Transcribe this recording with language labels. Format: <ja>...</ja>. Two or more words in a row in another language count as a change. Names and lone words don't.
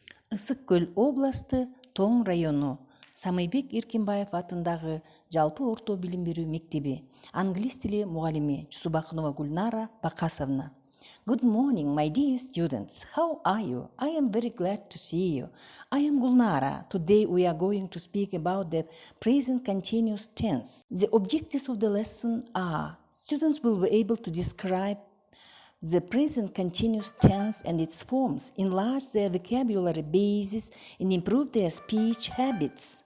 <ky>Ысык-Көл областы, Тоң району, С.Эркинбаева атындагы жалпы орто билим берүү мектеби, англис тили мугалими Г.Джусубакунова Гульнара Бакасовна.</ky> <en>Good morning, my dear students. How are you? I am very glad to see you. I am Gulnara. Today we are going to speak about the present continuous tense. The objectives of the lesson are: students will be able to describe the present continuous tense and its forms, enlarge their vocabulary bases, and improve their speech habits.</en>